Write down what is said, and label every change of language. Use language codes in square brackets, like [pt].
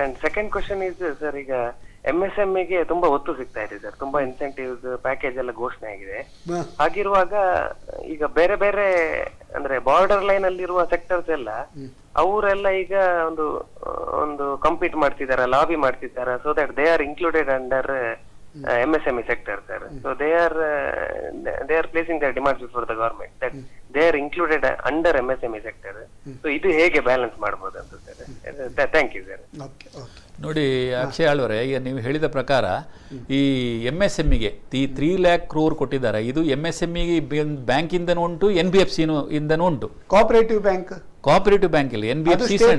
[en] and second question is sir, [kn] ಈಗ MSME ಗೆ ತುಂಬಾ ಒತ್ತು ಸಿಗ್ತಾ ಇದೆ ಸರ್, ತುಂಬಾ ಇನ್ಸೆಂಟಿವ್ಸ್ ಪ್ಯಾಕೇಜ್ ಎಲ್ಲ ಘೋಷಣೆ ಆಗಿದೆ. ಹಾಗಿರುವಾಗ ಈಗ ಬೇರೆ ಬೇರೆ ಅಂದ್ರೆ ಬಾರ್ಡರ್ ಲೈನ್ ಅಲ್ಲಿರುವ ಸೆಕ್ಟರ್ಸ್ ಎಲ್ಲ ಅವರೆಲ್ಲ ಈಗ ಒಂದು ಕಂಪೀಟ್ ಮಾಡ್ತಿದಾರ, ಲಾಬಿ ಮಾಡ್ತಿದಾರ, [en] So that they are included under MSME sector, sir. So they are placing their demands before the government that they are included under MSME sector. [kn] So ಇದು ಹೇಗೆ balance ಮಾಡಬಹುದು ಅಂತ ಸರ್? [en] Thank you sir. [kn] ನೋಡಿ ಅಕ್ಷಯ್ ಆಳ್ವರೆ, ಈಗ ನೀವು ಹೇಳಿದ ಪ್ರಕಾರ ಈ MSMEಗೆ ಈ 3 lakh crore ಕೊಟ್ಟಿದ್ದಾರೆ. ಇದು MSME ಬ್ಯಾಂಕ್ ಇಂದನೂ ಉಂಟು, NBFC ಇಂದನೂ ಉಂಟು. ಕೋಆಪರೇಟಿವ್ ಬ್ಯಾಂಕ್ ಇಲ್ಲಿ NBFC